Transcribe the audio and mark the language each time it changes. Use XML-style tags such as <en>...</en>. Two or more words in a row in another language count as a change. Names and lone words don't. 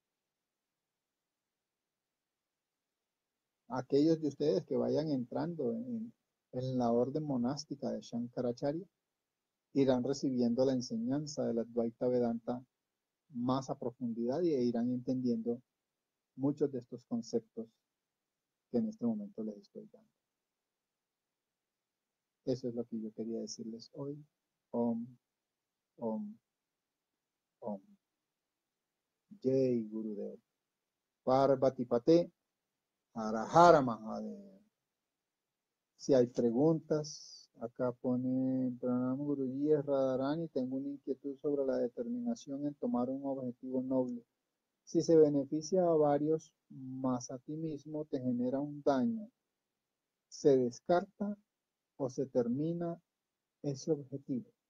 <es>Aquellos de ustedes que vayan entrando en la orden monástica de Shankaracharya irán recibiendo la enseñanza de la Advaita Vedanta más a profundidad y irán entendiendo muchos de estos conceptos que en este momento les estoy dando. Eso es lo que yo quería decirles hoy.</es> <sa>Om, Om, Om. Jai Gurudev. Parvati Pate, Hara Hara Mahadev.</sa> <es>Si hay preguntas, acá pone</es> <hi>Pranam Guruji</hi> <es>Radharani, tengo una inquietud sobre la determinación en tomar un objetivo noble. Si se beneficia a varios, más a ti mismo te genera un daño. ¿Se descarta o se termina ese objetivo?</es>